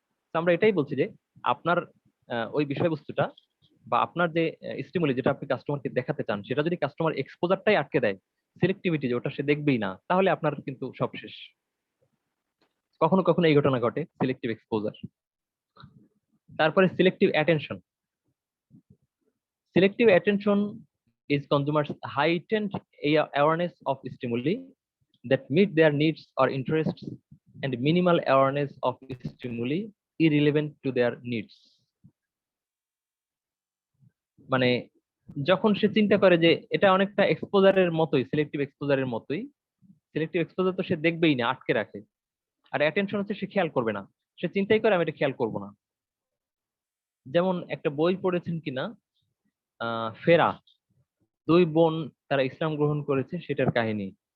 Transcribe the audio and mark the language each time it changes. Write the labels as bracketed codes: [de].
[bn] তো আমরা এটাই বলছি যে আপনার ওই বিষয়বস্তুটা, বা আপনার যে স্টিমুলি যেটা আপনি কাস্টমারকে দেখাতে চান, সেটা যদি কাস্টমার এক্সপোজারটাই আটকে দেয়, সিলেক্টিভিটি যে ওটা সে দেখবেই না, তাহলে আপনার কিন্তু সব শেষ। কখনো কখনো এই ঘটনা ঘটে, সিলেক্টিভ এক্সপোজার। তারপরে selective attention. [en] Selective attention is consumers' heightened awareness of stimuli that meet their needs or interests, and minimal awareness of stimuli irrelevant to their needs. [bn] মানে যখন সে চিন্তা করে যে এটা অনেকটা এক্সপোজারের মতোই, সিলেক্টিভ এক্সপোজারের মতোই, সিলেক্টিভ এক্সপোজার তো সে দেখবেই না, আটকে রাখে। আর অ্যাটেনশন হচ্ছে সে খেয়াল করবে না, সে চিন্তাই করে আমি এটা খেয়াল করবো না। যেমন একটা বই পড়েছেন কিনা, ফেরা, 2 বোন তারা ইসলাম গ্রহণ করেছে, সেটার কাহিনী।